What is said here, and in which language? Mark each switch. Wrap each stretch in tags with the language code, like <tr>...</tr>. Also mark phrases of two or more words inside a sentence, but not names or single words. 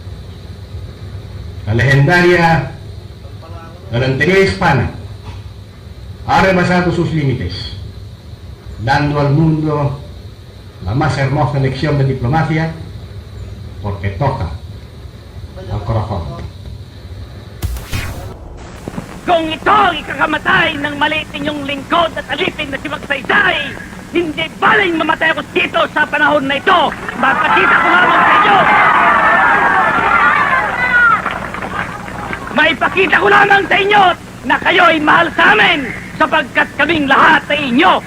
<es>La legendaria galantería hispana ha rebasado sus límites, dando al mundo la más hermosa lección de diplomacia, porque toca al corazón.</es> <tl>Kung ito ang ikakamatay ng maliit ninyong lingkod at alipin na si Magsaysay, hindi baling mamatay ako dito sa panahon na ito. Mapakita ko lamang sa inyo. Maipakita ko lamang sa inyo na kayo ay mahal sa amin sapagkat kaming lahat ay inyo.</tl>